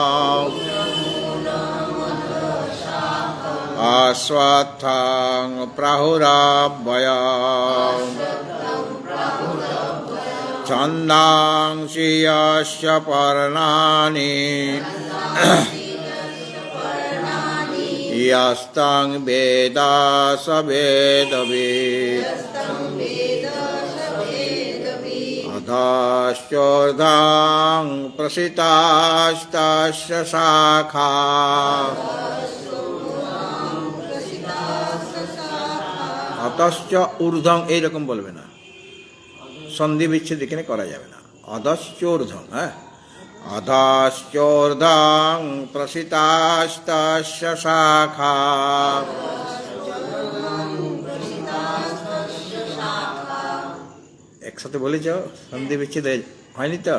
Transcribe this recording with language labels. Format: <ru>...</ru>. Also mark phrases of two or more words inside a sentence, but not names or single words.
<sa>अश्वत्थं प्राहुरव्ययम् छन्दांसि यस्य पर्णानि यस्तं वेद स वेदवित्। अधश्चोर्ध्वं प्रसितास्तस्य शाखा अतश्च ऊर्ध्वं</sa> <bn>এইরকম বলবে না, সন্ধি বিচ্ছেদ এখানে করা যাবে না।</bn> <sa>অধশ্চোর্ধ্বং, হ্যাঁ, অধশ্চোর্ধ্বং প্রসিতাস্তস্য শাখা।</sa> <bn>একসাথে বলেছ, সন্ধি বিচ্ছেদ হয়নি তো?</bn>